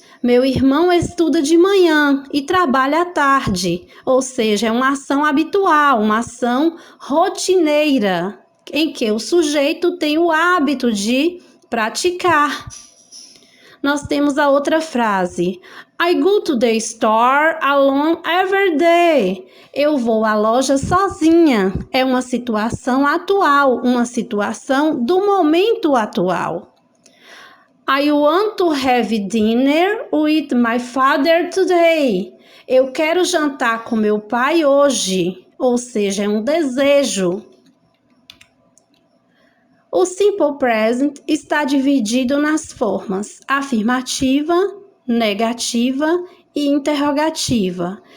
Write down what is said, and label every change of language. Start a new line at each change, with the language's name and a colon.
Portuguese: Meu irmão estuda de manhã e trabalha à tarde, ou seja, é uma ação habitual, uma ação rotineira, em que o sujeito tem o hábito de praticar. Nós temos a outra frase:
English: I go to the store alone every day.
Portuguese: Eu vou à loja sozinha. É uma situação atual, uma situação do momento atual.
English: I want to have dinner with my father today.
Portuguese: Eu quero jantar com meu pai hoje, ou seja, é um desejo. O Simple Present está dividido nas formas afirmativa, negativa e interrogativa.